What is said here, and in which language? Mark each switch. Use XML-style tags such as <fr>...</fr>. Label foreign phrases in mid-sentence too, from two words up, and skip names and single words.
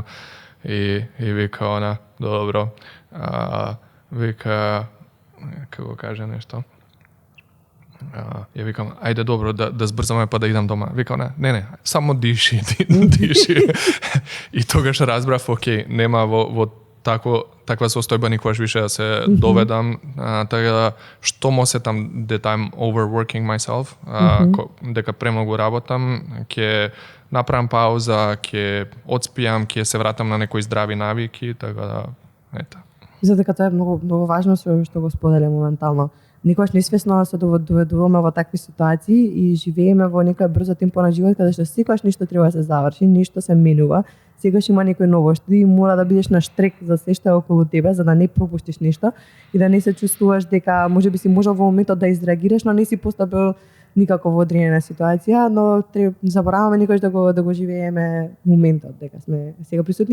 <mk>И вика она, добро, вика, како каже нешто, ја викам, ајде добро, да збрзаме па да идам дома. Вика она, не, само диши. И тогаш разбрав, окей, нема во таква состојба никогаш више да се доведам, така да, што мо сетам</mk> <en>that I'm overworking myself,</en> <mk>дека премногу работам, ќе направам пауза, ќе одспијам, ќе се вратам на некои здрави навики, така да, ета. За дека тоа е многу важно што го споделя моментално. Никогаш несвесно се доведуваме во такви ситуации и живееме во некоја брзо темпо на живот каде што секогаш ништо треба да се заврши, ништо се менува, секогаш има некои новошти и мора да бидеш на штрек за се што е околу тебе за да не пропуштиш ништо и да не се чувствуваш дека можеби си можел во моментот да изреагираш, но не си постапил никако во одредена ситуација, но забораваме никогаш да го живееме моментот, дека сме сега присутни.</mk>